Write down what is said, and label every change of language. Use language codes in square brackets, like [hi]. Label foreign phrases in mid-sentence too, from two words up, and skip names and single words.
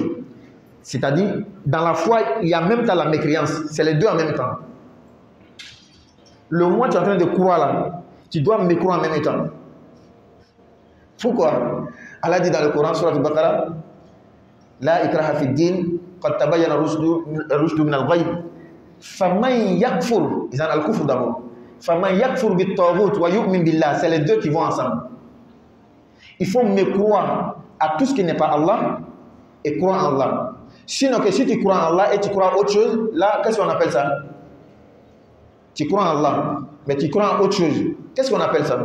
[fr] C'est-à-dire, dans la foi, il y a même temps la mécréance. C'est les deux en même temps. Le moment où tu es en train de croire là, tu dois me croire en même temps. Pourquoi? Allah dit dans le Coran, [ar] Surat Al-Baqarah, لا إكراه في الدين، قد تبين الرشد من الغيب. فمن يكفر, [fr] ils ont al-kufr d'abord. [ar] فمن يكفر بالطاغوت ويؤمن بالله, [fr] c'est les deux qui vont ensemble. Il faut me croire à tout ce qui n'est pas Allah et croire en Allah. Sinon que si tu crois en Allah et tu crois en autre chose, là, qu'est-ce qu'on appelle ça? Tu crois en Allah, mais tu crois en autre chose. Qu'est-ce qu'on appelle ça?